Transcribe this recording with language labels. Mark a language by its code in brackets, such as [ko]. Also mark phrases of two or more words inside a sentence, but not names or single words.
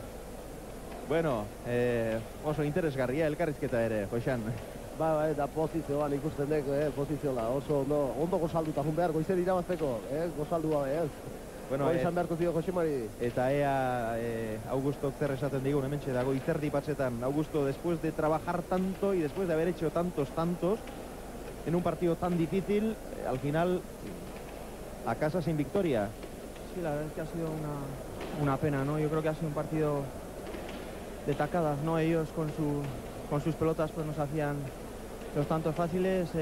[eu] Bueno, oso interesgarria elkarrizketa ere, Josean. Eta pozizioan ikusten dek, pozizioa, oso ondo gozalduta jun behar, goizer irabazteko, gozaldua, Bueno, izan beharko zio, Jose Mari. Eta ea Augusto zer esaten digun, hementxe dago izerdi patxetan. [es] Augusto, después de trabajar tanto y después de haber hecho tantos, en un partido tan difícil, al final, a casa sin victoria. Sí, la verdad es que ha sido una pena, ¿no? Yo creo que ha sido un partido de tacadas, ¿no? Ellos con sus pelotas pues nos hacían los tantos fáciles.